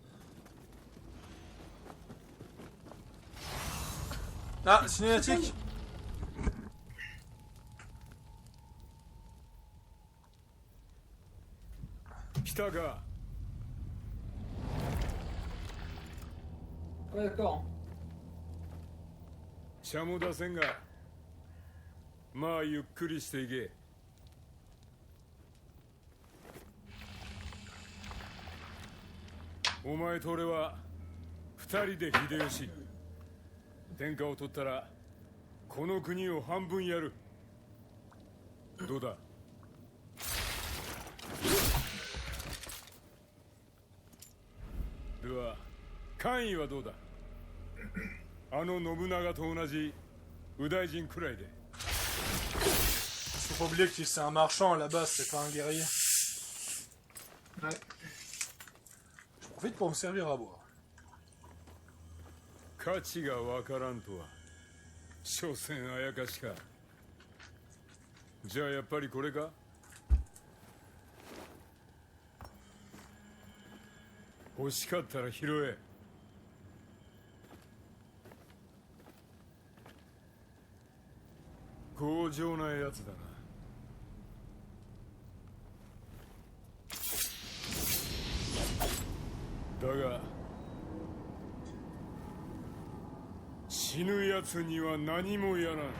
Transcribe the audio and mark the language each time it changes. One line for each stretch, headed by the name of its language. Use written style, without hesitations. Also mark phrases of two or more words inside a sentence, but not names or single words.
French: Ah, cinématique.
Japanese: Kitaga.
French: Ouais, d'accord.
Japanese: 茶も出せんがまあゆっくりしていけ。お前と俺は二人で秀吉天下を取ったらこの国を半分やる。どうだ。では官位はどうだ。あの信長と同じ右大臣くらいで。
French: Faut pas oublier que c'est un marchand à la base, c'est pas un guerrier. Ouais. Je profite pour me servir à boire.
Japanese: 価値がわからんとは所詮あやかしか。じゃあやっぱりこれか。欲しかったら拾え。強情なやつだな。だが死ぬやつには何もやらん。